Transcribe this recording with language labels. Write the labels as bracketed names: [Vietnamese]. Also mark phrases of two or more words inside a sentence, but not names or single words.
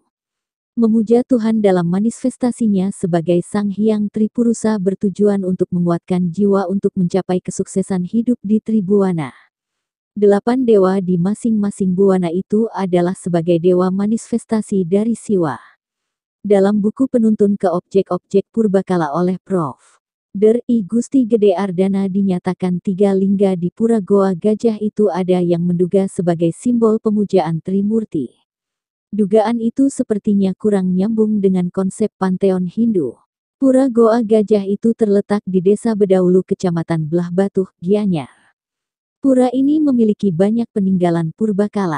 [Indonesian] Memuja Tuhan dalam manifestasinya sebagai Sang Hyang Tripurusa bertujuan untuk menguatkan jiwa untuk mencapai kesuksesan hidup di Tribuana. 8 dewa di masing-masing buana itu adalah sebagai dewa manifestasi dari Siwa. Dalam buku penuntun ke objek-objek purbakala oleh Prof. Dr. I. Gusti Gede Ardana dinyatakan 3 lingga di Pura Goa Gajah itu ada yang menduga sebagai simbol pemujaan Trimurti. Dugaan itu sepertinya kurang nyambung dengan konsep panteon Hindu. Pura Goa Gajah itu terletak di Desa Bedaulu Kecamatan Belah Batuh, Gianyar. Pura ini memiliki banyak peninggalan purbakala.